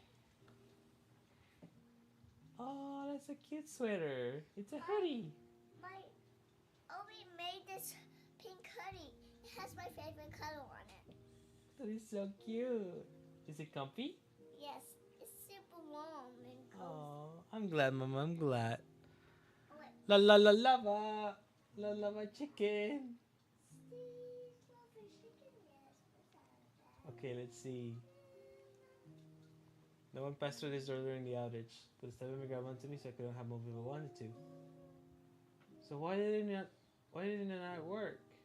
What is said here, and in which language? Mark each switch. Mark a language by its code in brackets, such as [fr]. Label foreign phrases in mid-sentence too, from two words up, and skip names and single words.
[en] Oh, that's a cute sweater. It's a hoodie. My Obi made this pink hoodie. It has my favorite color on it. That is so cute. Is it comfy? Yes, it's super warm and cozy. Oh, I'm glad, Mama. I'm glad. Oh, wait. La la la lava. La lava chicken. Steve, love chicken? Yes, what's that? Okay, let's see. No one passed through this door during the outage. But the me grabbed onto me so I couldn't have moved if I wanted to. So why did it not work?